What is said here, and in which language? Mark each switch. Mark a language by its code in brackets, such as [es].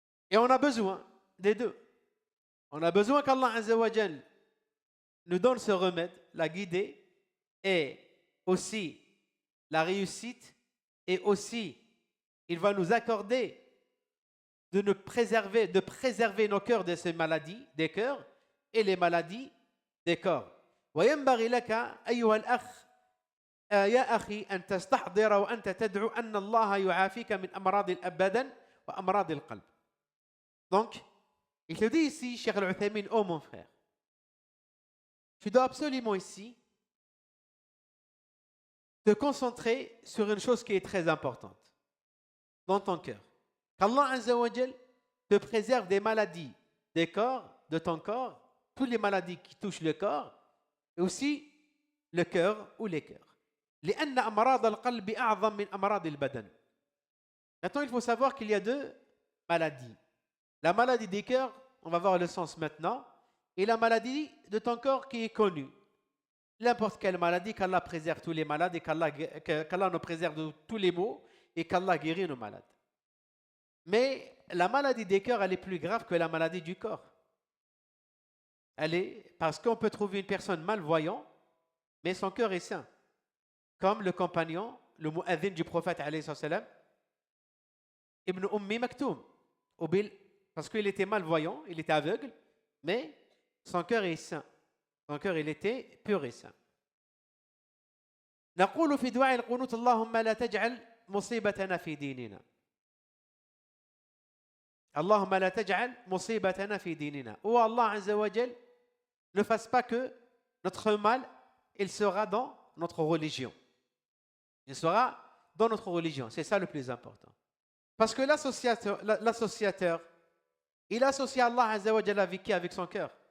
[fr] Et on a besoin des deux. On a besoin qu'Allah Azza wa Jal nous donne ce remède, la guider, et aussi la réussite, et aussi il va nous accorder de préserver nos cœurs de ces maladies des cœurs et les maladies des corps. [ar] وينبغي لك أيها الأخ يا أخي أن تستحضر وأنت تدعو أن الله يعافيك من أمراض البدن وأمراض القلب. [fr] Donc, il te dit ici, Cheikh Al-Uthaymin, oh mon frère, tu dois absolument ici te concentrer sur une chose qui est très importante dans ton cœur. Qu'Allah Azza wa Jal te préserve des maladies des corps, de ton corps, toutes les maladies qui touchent le corps, et aussi le cœur ou les cœurs. [ar] لأن أمراض القلب أعظم من أمراض البدن. [fr] Maintenant, il faut savoir qu'il y a deux maladies. La maladie des cœurs, on va voir le sens maintenant, et la maladie de ton corps qui est connue. N'importe quelle maladie, qu'Allah préserve tous les malades et qu'Allah nous préserve de tous les maux et qu'Allah guérit nos malades. Mais la maladie des cœurs, elle est plus grave que la maladie du corps. Parce qu'on peut trouver une personne malvoyante, mais son cœur est sain. Comme le compagnon, le mu'adhin du prophète, alayhi salam, Ibn Ummi Maktoum. Parce qu'il était malvoyant, il était aveugle, mais son cœur est sain. Son cœur, il était pur et sain. [ar] نقول في دعاء القنوت اللهم لا تجعل مصيبتنا في ديننا. Allahumma la taj'al musibatana fi dinina. [fr] Oh Allah Azza wa Jal, ne fasse pas que notre mal, il sera dans notre religion. Il sera dans notre religion. C'est ça le plus important. Parce que l'associateur, il associe Allah Azza wa Jal avec qui? Avec son cœur.